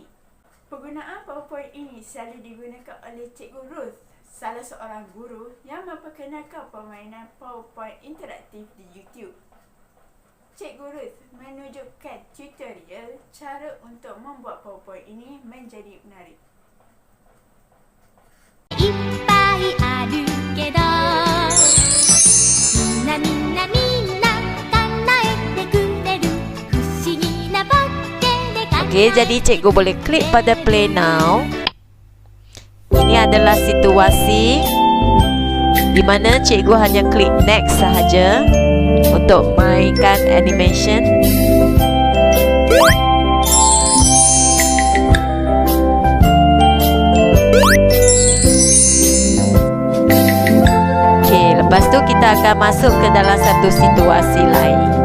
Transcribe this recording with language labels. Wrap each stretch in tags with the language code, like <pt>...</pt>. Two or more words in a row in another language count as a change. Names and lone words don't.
<ms>Penggunaan PowerPoint ini selalu digunakan oleh Cikgu Ruth, salah seorang guru yang memperkenalkan permainan PowerPoint interaktif di YouTube. Cikgu Ruth menunjukkan tutorial cara untuk membuat PowerPoint ini menjadi menarik.</ms> <ja>いっぱいあるけどみんなみんなみんな叶えてくれる不思議なボッケで考え</ja> <ms>Okey, jadi cikgu boleh klik pada</ms> <en>play now.</en> <ms>Ini adalah situasi di mana cikgu hanya klik next sahaja untuk mainkan animation. Okey, lepas tu kita akan masuk ke dalam satu situasi lain.</ms>